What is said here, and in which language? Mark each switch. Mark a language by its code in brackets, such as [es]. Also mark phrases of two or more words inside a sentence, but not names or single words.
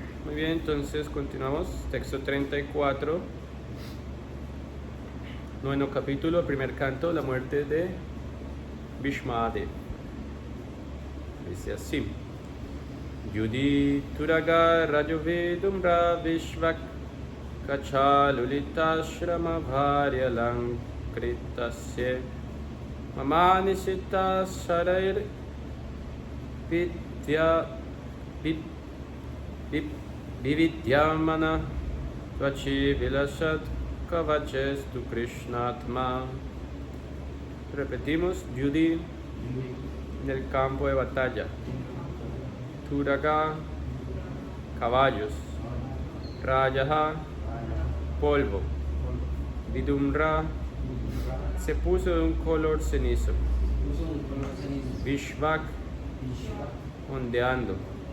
[es] Muy bien, entonces continuamos. Texto 34. Noveno capítulo, primer canto, la muerte de Bhishmadev. Dice así. [sa] Yudhi Turaga Rajovedumra Vishvak Kachalulita Shrama Bharya Lankritasya Mamanisita Sharair Vidya Vividyamana Tvachi Vilashat Kavaches tu Krishnatma. [es] Repetimos, Yudhi en el campo de batalla. Turaga, caballos. Rajaha, polvo. Vidumra, se puso de un color cenizo. Vishvak, ondeando.